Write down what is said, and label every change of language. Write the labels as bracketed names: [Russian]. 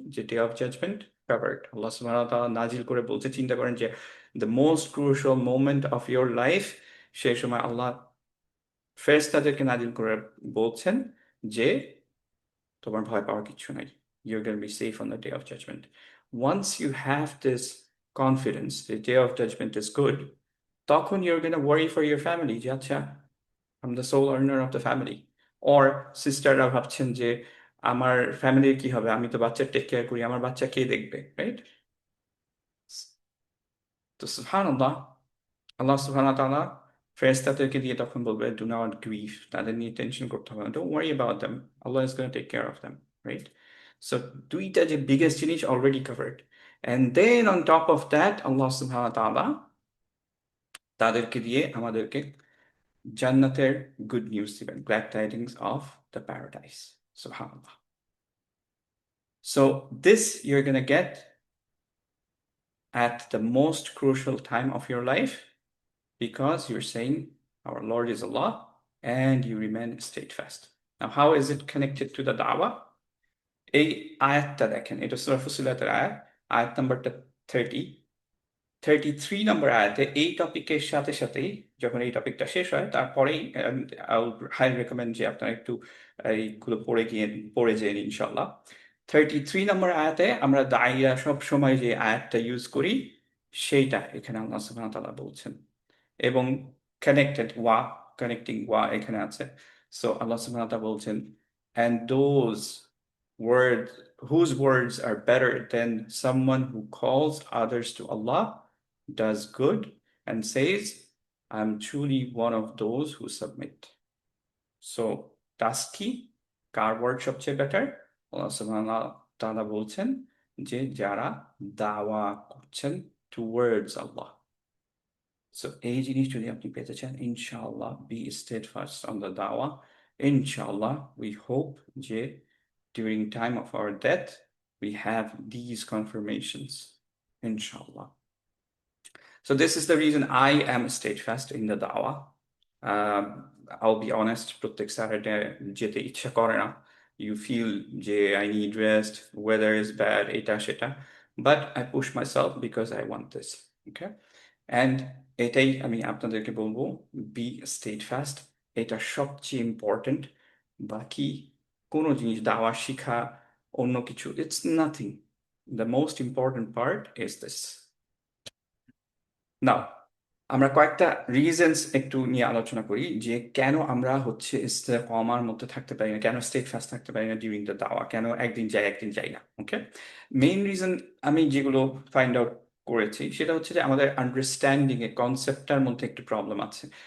[Bangla] যে day of judgement covered. আল্লাহ সুবহানাহু ওয়া তাআলা নাজিল করে বলছে, চিন্তা করেন যে the most crucial moment of your life, সেই সময় আল্লাহ ফেরেশতাদেরকে নাজিল করে বলছেন যে তোমার ভয় পাওয়ার কিছু নাই, [English] you're going to be safe on the day of judgment. Once you have this confidence the day of judgment is good, তখন you're going to worry for your family যে আচ্ছা I'm the sole earner of the family. [Bangla] or সিস্টাররা ভাবছেন যে আমার ফ্যামিলির কি হবে, আমি তো বাচ্চার টেক কেয়ার করি, আমার বাচ্চা কে দেখবে, রাইট? তো সুবহানাল্লাহ, আল্লাহ সুবহানাহু ওয়া তাআলা ফেরেশতাদেরকে দিয়ে তখন বলবে [English] do not grieve, [Bangla] তাদের নিয়ে টেনশন করতে হবে না, [English] don't worry about them, আল্লাহ is gonna take care of them, [Bangla] right? So দুইটা যে বিগেস্ট জিনিস already covered, [English] and then on top of that [Bangla] আল্লাহ সুবহানাহু ওয়া তাআলা তাদেরকে দিয়ে আমাদেরকে জান্নাতের গুড নিউজ দিবেন, [English] Glad tidings of the paradise. [Arabic] সুবহানাল্লাহ। [English] So this you're gonna get at the most crucial time of your life, because you're saying our Lord is Allah and you remain steadfast. Now how is it connected to the da'wah? [Bangla] এই আয়াতটা দেখেন, এটা সূরা ফুসিলাতের আয়াত, আয়াত নাম্বারটা 30, 33 নম্বর আয়াতে এই টপিকের সাথে সাথেই, যখন এই টপিকটা শেষ হয় তারপরেই আই হাই রেকমেন্ড যে আপনারা একটু এইগুলো পড়ে যেন ইনশাল্লাহ। 33 নম্বর আয়াতে আমরা দাইয়া সব সময় যে আয়াতটা ইউজ করি সেইটা এখানে আল্লাহ সুবহানাহু ওয়া তাআলা বলছেন, এবং কানেক্টিং ওয়া এখানে আছে। সো আল্লাহ সুবহানাহু ওয়া তাআলা বলছেন, [English] and those words whose words are better than someone who calls others to Allah, does good, and says, I'm truly one of those who submit. [Bangla] So task কি? কার ওয়ার্ড সবচেয়ে বেটার? আল্লাহ সুবহানাহু ওয়া তাআলা বলছেন যে যারা দাওয়া করছেন টুয়ার্ডস আল্লাহ, সো এই জিনিস যদি আপনি পেতে চান, ইনশাআল্লাহ B steadfast on the dawah. [English] Inshallah, we hope যে during time of our death, we have these confirmations. Inshallah. So this is the reason I am steadfast in the dawah. [Bangla] Um, [English] I'll be honest, [Bangla] প্রত্যেক Saturday যেতে ইচ্ছা করে না। [English] You feel যে I need rest, weather is bad, [Bangla] এটা সেটা. [English] But I push myself because I want this. Okay? [Bangla] And এটাই আমি আপনাদেরকে বলবো, বি steadfast. এটা সবচেয়ে ইম্পর্টেন্ট। বাকি কোনো জিনিস দাওয়া শিখা অন্য কিছু, [English] it's nothing. The most important part is this. [Bangla] নাও আমরা কয়েকটা রিজনস একটু নিয়ে আলোচনা করি যে কেন আমরা হচ্ছে ইস্তেকামার মধ্যে থাকতে পারি না, কেন স্টেট ফাস্ট থাকতে পারি না ডিউরিং দ্য দাওয়া, কেন একদিন যাই একদিন যাই না। ওকে, মেইন রিজন আমি যেগুলো ফাইন্ড আউট করেছি সেটা হচ্ছে যে আমাদের আন্ডারস্ট্যান্ডিং এ কনসেপ্টটার মধ্যে একটু প্রবলেম আছে।